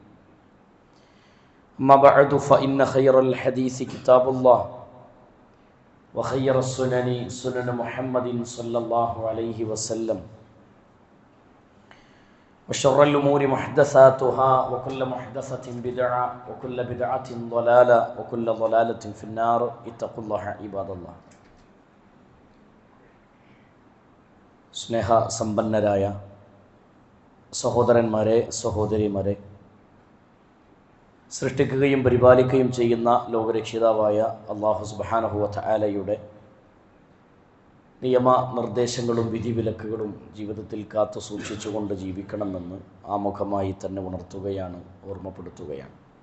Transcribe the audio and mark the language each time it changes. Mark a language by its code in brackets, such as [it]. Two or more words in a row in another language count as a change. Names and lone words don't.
[ar] أما بعد فإن خير الحديث كتاب الله، وخير السنن سنن محمد صلى الله عليه وسلم، وشر الأمور محدثاتها وكل محدثة بدعة وكل بدعة ضلالة وكل ضلالة في النار. اتقوا الله عباد الله. [ml] സ്നേഹ സമ്പന്നരായ സഹോദരന്മാരെ, സഹോദരിമാരെ, സൃഷ്ടിക്കുകയും പരിപാലിക്കുകയും ചെയ്യുന്ന ലോകരക്ഷിതാവായ അല്ലാഹു [ar] سبحانه وتعالى [ml] നിയമ നിർദ്ദേശങ്ങളും വിധിവിലക്കുകളും ജീവിതത്തിൽ കാത്തു സൂക്ഷിച്ചുകൊണ്ട് ജീവിക്കണമെന്ന് ആമുഖമായി തന്നെ ഉണർത്തുകയാണ്, ഓർമ്മപ്പെടുത്തുകയാണ്.